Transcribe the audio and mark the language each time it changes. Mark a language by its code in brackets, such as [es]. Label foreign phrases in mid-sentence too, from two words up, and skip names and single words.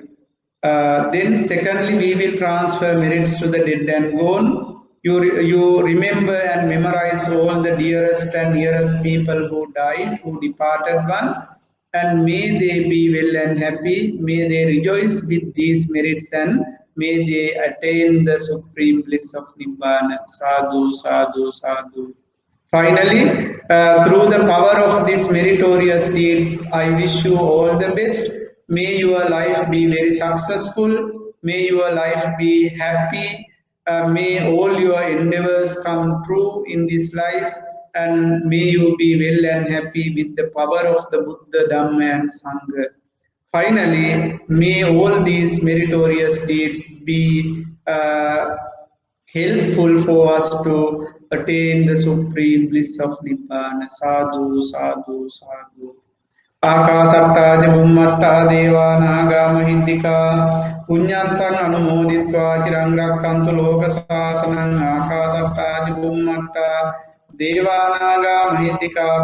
[en] Then, secondly, we will transfer merits to the dead and gone. You remember and memorize all the dearest and nearest people who died, who departed one. and may they be well and happy. May they rejoice with these merits and may they attain the supreme bliss of Nibbana. [pi] Sadhu, sadhu, sadhu. [en] Finally, through the power of this meritorious deed, I wish you all the best. May your life be very successful. May your life be happy. May all your endeavors come true in this life. And may you be well and happy with the power of the Buddha, Dhamma, and Sangha. Finally, may all these meritorious deeds be helpful for us to attain the supreme bliss of Nibbana. [pi] Sadhu, sadhu, sadhu. Akasattaa ca Bhummattaa Devaa Nāgaa Mahittikaa Puññantaṃ Anumoditvā Chiraṃ Rakkantu Lokasāsanam Akasattaa ca Bhummattaa Devā Nāgaa Mahittikaa